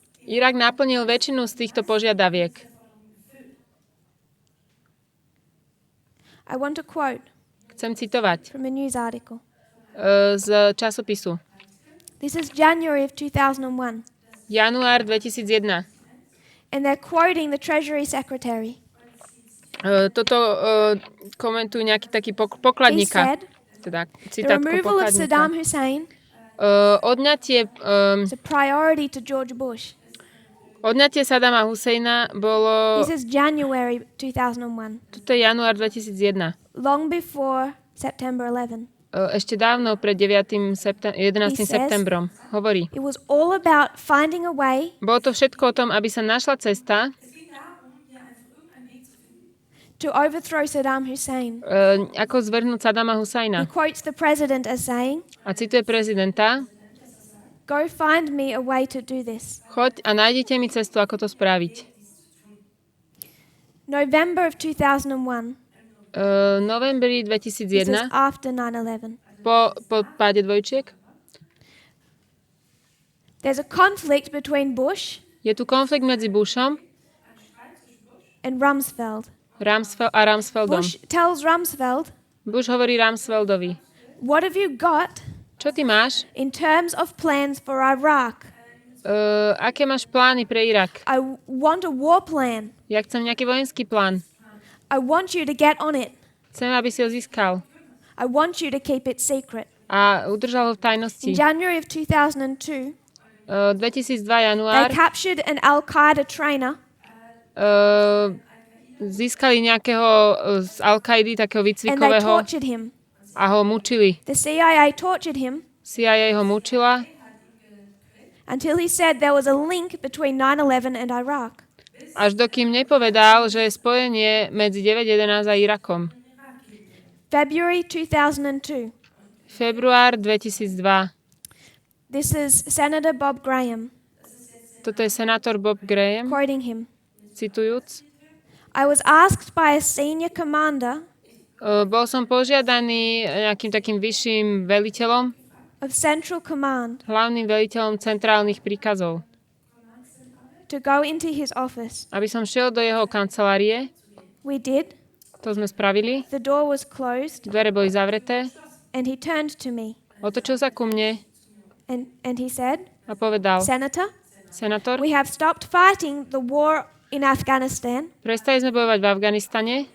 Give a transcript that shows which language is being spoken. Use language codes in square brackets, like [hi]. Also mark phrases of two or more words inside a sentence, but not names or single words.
[sk] Irak naplnil väčšinu z týchto požiadaviek. [en] I want to quote [sk] Chcem citovať [en] from a news article. [sk] z časopisu. [en] This is January of 2001, [sk] Január 2001. [en] and they're quoting the Treasury Secretary. [sk] Toto komentujú nejaký taký [en] He [sk] pokladníka. [en] said, [sk] Teda [en] the [sk] citát [en] removal of Saddam [sk] pokladníka. [en] Hussein [sk] Odňatie [en] is a priority to George Bush. [sk] Saddama Husseina bolo... [en] This is January 2001, [sk] Toto je január 2001. [en] long before September 11. [sk] Ešte dávno pred 11. [en] He says- [sk] septembrom. Hovorí. [en] It was all about finding a way [sk] Bolo to všetko o tom, aby sa našla cesta, [en] to overthrow Saddam Hussein. [sk] ako zvrhnúť Saddama [en] He [sk] Husajna. [en] quotes the president as saying, [sk] A cituje prezidenta: [en] "Go find me a way to do this." [sk] choď a nájdete mi cestu, ako to spraviť. [en] November of 2001. [sk] Novembri [en] This was [sk] 2001, [en] after 9/11. [sk] po páde dvojčiek, [en] There's a conflict between Bush [sk] je tu konflikt medzi Bushom [en] and Rumsfeld. [sk] a Rumsfeldom. [en] Bush tells Rumsfeld, [sk] Bush hovorí Rumsfeldovi: [en] "What have you got [sk] čo ty máš? [en] in terms of plans for Iraq? [sk] Aké máš plány pre Irak? [en] I want a war plan. [sk] Ja chcem nejaký vojenský plán. [en] I want you to get on it. [sk] Chcem, aby si ho získal. [en] I want you to keep it secret." [sk] A udržal ho v tajnosti. [en] In January of 2002, [sk] 2002 [en] they [sk] január [en] captured an Al-Qaeda trainer [sk] získali nejakého z Al-Kaidy, takého [en] and they [sk] výcvikového, [en] tortured him. [sk] a ho mučili. [en] The CIA tortured him [sk] CIA ho mučila, [en] until he said there was a link between 9/11 and Iraq. [sk] až dokým nepovedal, že je spojenie medzi 9/11 a Irakom. [en] February 2002. [sk] Február 2002. [en] This is Senator Bob Graham [sk] Toto je senátor Bob Graham, [en] quoting him. [sk] citujúc. [en] I was asked by a senior commander [sk] Bol som požiadaný nejakým takým vyšším veliteľom, [en] of Central Command [sk] hlavným veliteľom centrálnych príkazov, [en] to go into his office. [sk] aby som šiel do jeho kancelárie. [en] We did. [sk] To sme spravili. [en] The door was closed [sk] Dvere boli zavreté. [en] and he turned to me [sk] Otočil sa ku mne [en] and he said, [sk] a povedal: [en] "Senator, [sk] senátor, [en] we have stopped fighting the war in Afghanistan. [sk] prestali sme bojovať v Afganistane,